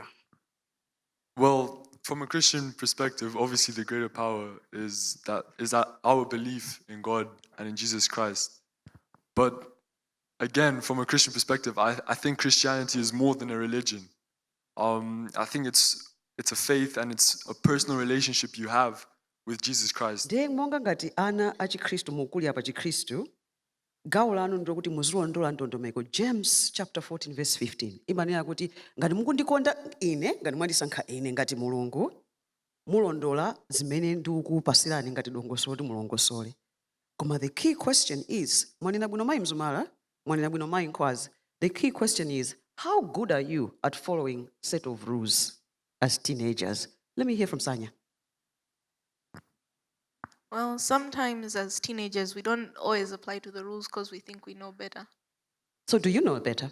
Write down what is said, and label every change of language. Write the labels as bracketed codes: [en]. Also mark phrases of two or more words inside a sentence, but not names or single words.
[en] Well, from a Christian perspective, obviously the greater power is that our belief in God and in Jesus Christ. But again, from a Christian perspective, I think Christianity is more than a religion. I think it's a faith and it's a personal relationship you have with Jesus Christ. [ny] Monga ngati ana achikhristu mukuli apa chikhristu, gawo lanu ndokuti muzilondola ndondomeko. [en] James chapter 14 verse 15. [ny] Imanena kuti ngati mukundikonda ine, ngati mwandisankha ine ngati Mulungu, mulondola zimene ndikukupasirani ngati dongosolo kuti mulongosole. [en] Koma the key question is, [ny] mwanena bwino mayi mzumala, mwanena bwino mayi nkwazi. [en] The key question is, how good are you at following set of rules as teenagers? Let me hear from Sanya. Well, sometimes as teenagers, we don't always apply to the rules because we think we know better. So do you know better?